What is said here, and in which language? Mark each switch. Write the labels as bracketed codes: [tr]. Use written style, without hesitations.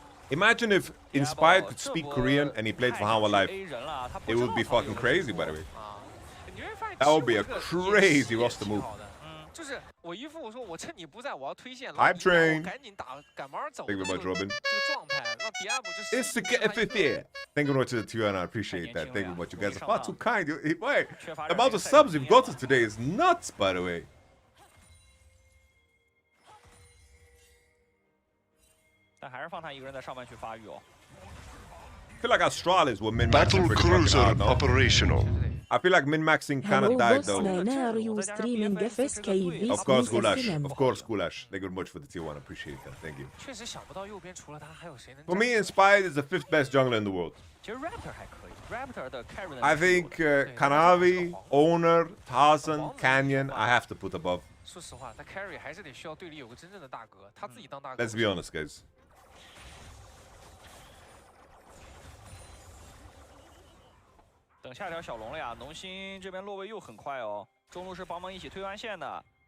[en] Imagine if Inspired could speak Korean and he played for Hanwha Life. It would be fucking crazy, by the way. That would be a crazy roster move. [zh] 就是我一副我说我趁你不在，我要推线， [en] Hype train. [zh] 赶紧打，赶忙走。 [en] Thank you very much, Robin. [zh] 这个状态让迪亚布就是。 [en] It's the get Thank you very much to the 2 and I appreciate that. Thank you very much. You guys are far too kind. Wait, the amount of subs you've got today is nuts, by the way. [zh] 但还是放他一个人在上半区发育哦。 [en] I feel like Astralis were min-maxing pretty fucking hard, no? Operational. I feel like min-maxing kind of died though. Are you streaming FSK? Of course, Gulash. Of course, Gulash. Thank you very much for the tier 1. I appreciate that. Thank you. [zh] 确实想不到右边除了他还有谁能。 [en] For me, Inspired is the 5th best jungler in the world. [zh] 其实 Raptor 还可以 ，Raptor 的 carry [en] I think Kanavi, Owner, Tarzan, Canyon, I have to put above. [zh] 说实话，他 carry 还是得需要队里有个真正的大哥，他自己当大哥。 [en] Let's be honest, guys. [zh] 等下条小龙了呀，农心这边落位又很快哦，中路是帮忙一起推完线的。